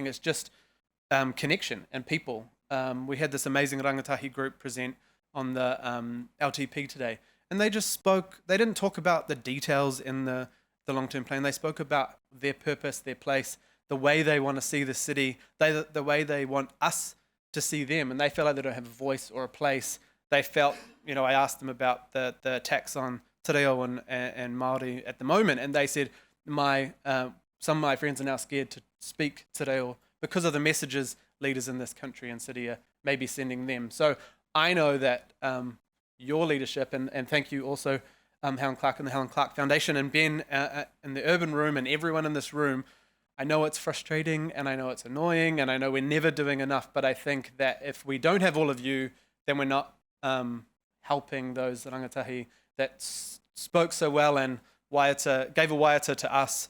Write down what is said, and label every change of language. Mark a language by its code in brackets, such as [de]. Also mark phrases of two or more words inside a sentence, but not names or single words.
[en] It's just connection and people. We had this amazing rangatahi group present on the LTP today, and they just spoke. They didn't talk about the details in the long-term plan. They spoke about their purpose, their place, the way they want to see the city, the way they want us to see them, and they felt like they don't have a voice or a place. They felt, I asked them about the tax on [mi] te reo [en] and Māori at the moment, and they said, some of my friends are now scared to speak [mi] te reo [en] because of the messages leaders in this country and city are maybe sending them. So I know that your leadership, and thank you also, Helen Clark and the Helen Clark Foundation, and Ben in the Urban Room, and everyone in this room. I know it's frustrating, and I know it's annoying, and I know we're never doing enough, but I think that if we don't have all of you, then we're not helping those rangatahi that spoke so well and gave a waiata to us.